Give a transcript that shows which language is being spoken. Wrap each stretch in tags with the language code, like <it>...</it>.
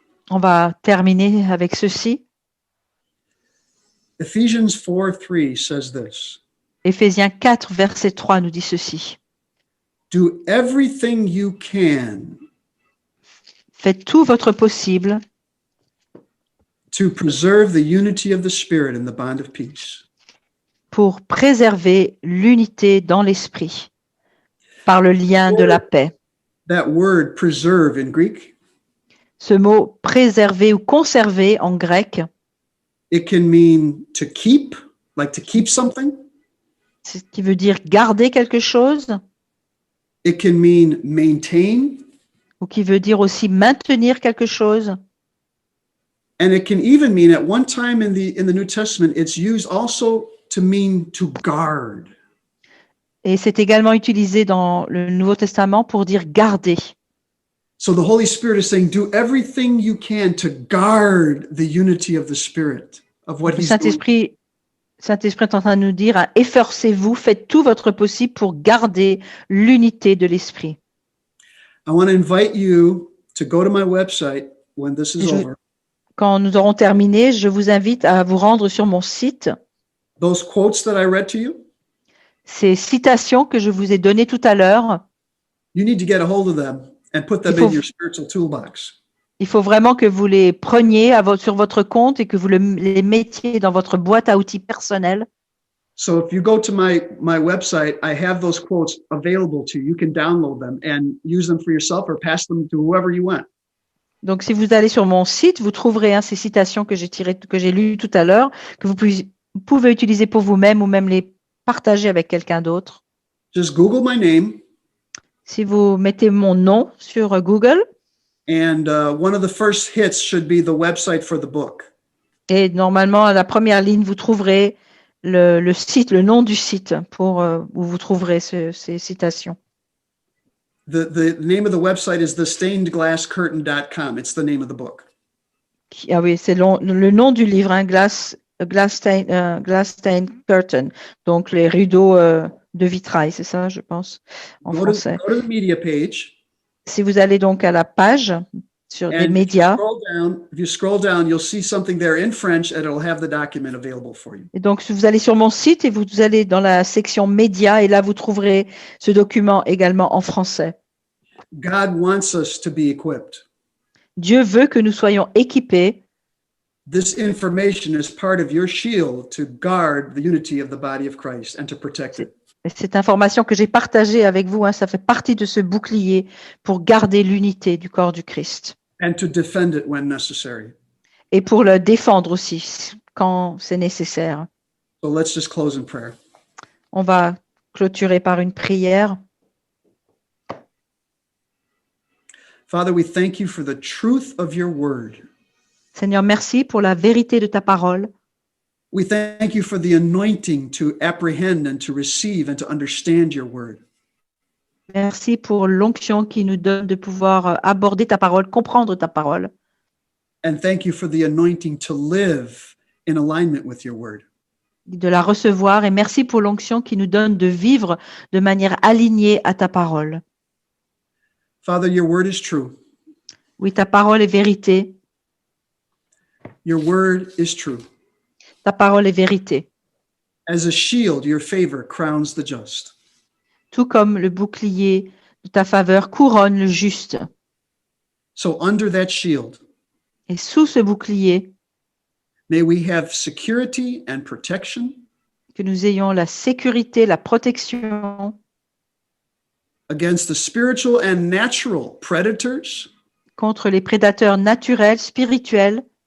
<fr>On va terminer avec ceci.</fr> <en>Ephesians 4:3 says this.</en> <fr>Éphésiens 4, verset 3 nous dit ceci.</fr> <en>Do everything you can</en> <fr>Faites tout votre possible</fr> <en>to preserve the unity of the Spirit in the bond of peace.</en> <fr>pour préserver l'unité dans l'esprit par le lien de la paix.</fr> <en>That word preserve in Greek,</en> <fr>Ce mot préserver ou conserver en grec,</fr> <en>it can mean to keep, like to keep something.</en> <fr>ce qui veut dire garder quelque chose,</fr> <en>It can mean maintain,</en> <fr>ou qui veut dire aussi maintenir quelque chose.</fr> <en>and it can even mean at one time in the New Testament it's used also to mean to guard.</en> <fr>Et c'est également utilisé dans le Nouveau Testament pour dire garder.</fr> <en>So the Holy Spirit is saying do everything you can to guard the unity of the Spirit of what</en> <fr>Le</fr> <en>he's doing.</en> <fr>Saint-Esprit est en train de nous dire, efforcez-vous, faites tout votre possible pour garder l'unité de l'esprit.</fr> <en>I want to invite you to go to my website when this is</en> <fr>Je-</fr> <en>over.</en> <fr>Quand nous aurons terminé, je vous invite à vous rendre sur mon site.</fr> <en>Those quotes that I read to you,</en> <fr>Ces citations que je vous ai données tout à l'heure,</fr> <en>you need to get a hold of them and put them</en> <fr>Il faut-</fr> <en>in your spiritual toolbox.</en> <fr>il faut vraiment que vous les preniez sur votre compte et que vous les mettiez dans votre boîte à outils personnelle.</fr> <en>So if you go to my website, I have those quotes available to you. You can download them and use them for yourself or pass them to whoever you want.</en> <fr>Donc, si vous allez sur mon site, vous trouverez ces citations que j'ai lues tout à l'heure, que vous pouvez utiliser pour vous-même ou même les partager avec quelqu'un d'autre.</fr> <en>Just Google my name,</en> <fr>Si vous mettez mon nom sur Google,</fr> <en>and one of the first hits should be the website for the book.</en> <fr>et normalement, à la première ligne, vous trouverez le site, le nom du site où vous trouverez ces citations.</fr> <en>The name of the website is thestainedglasscurtain.com. It's the name of the book.</en> <fr>Ah oui, c'est le nom du livre, hein, Glass Stained Curtain. Donc, les rideaux de vitrail, c'est ça, je pense, en français.</fr> <en>Go to the media page.</en> <fr>Si vous allez donc à la page sur des</fr> <en>And</en> <fr>médias,</fr> <en>if you scroll down, you'll see something there in French and it'll have the document available for you.</en> <fr>et donc si vous allez sur mon site et vous allez dans la section médias, et là vous trouverez ce document également en français.</fr> <en>God wants us to be equipped.</en> <fr>Dieu veut que nous soyons équipés.</fr> <en>This information is part of your shield to guard the unity of the body of Christ and to protect it.</en> <fr>Et cette information que j'ai partagée avec vous, hein, ça fait partie de ce bouclier pour garder l'unité du corps du Christ.</fr> <en>And to defend it when necessary.</en> <fr>Et pour le défendre aussi quand c'est nécessaire.</fr> <en>So let's just close in prayer.</en> <fr>On va clôturer par une prière.</fr> <en>Father, we thank you for the truth of your word.</en> <fr>Seigneur, merci pour la vérité de ta parole.</fr> <en>We thank you for the anointing to apprehend and to receive and to understand your word.</en> <fr>Merci pour l'onction qui nous donne de pouvoir aborder ta parole, comprendre ta parole.</fr> <en>And thank you for the anointing to live in alignment with your word.</en> <fr>De la recevoir, et merci pour l'onction qui nous donne de vivre de manière alignée à ta parole.</fr> <en>Father, your word is true.</en> <fr>Oui, ta parole est vérité.</fr> <en>Your word is true.</en> <fr>Ta parole est vérité.</fr> <en>As a shield, your favor crowns the just.</en> <fr>Tout comme le bouclier de ta faveur couronne le juste.</fr> <en>So under that shield,</en> <fr>Et sous ce bouclier,</fr> <en>may we have security and protection</en> <fr>que nous ayons la sécurité, la protection</fr> <en>against the spiritual and natural predators,</en> <fr>contre les prédateurs naturels, spirituels,</fr>